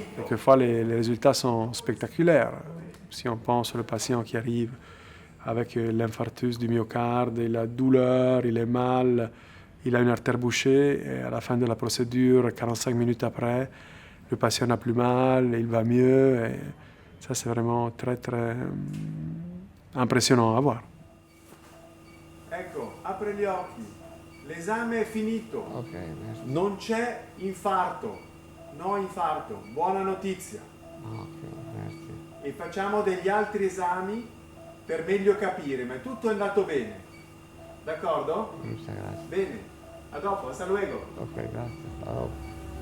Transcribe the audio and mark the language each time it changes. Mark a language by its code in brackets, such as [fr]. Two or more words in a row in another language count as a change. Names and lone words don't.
[fr] Quelquefois, les résultats sont spectaculaires. Si on pense au patient qui arrive avec l'infarctus du myocarde, il a douleur, il est mal, il a une artère bouchée et à la fin de la procédure, 45 minutes après, le patient n'a plus mal, il va mieux. Et ça, c'est vraiment très, très impressionnant à voir. [it] Ecco, apre gli occhi. L'esame è finito. [fr] Ok, merci. [it] Non c'è infarto. No infarto. Buona notizia. [fr] Ok, merci. [it] E facciamo degli altri esami per meglio capire, ma tutto è andato bene. D'accordo? [es] Muchas gracias. [it] Bene. A dopo, [es] hasta luego. Ok, gracias. Hasta luego.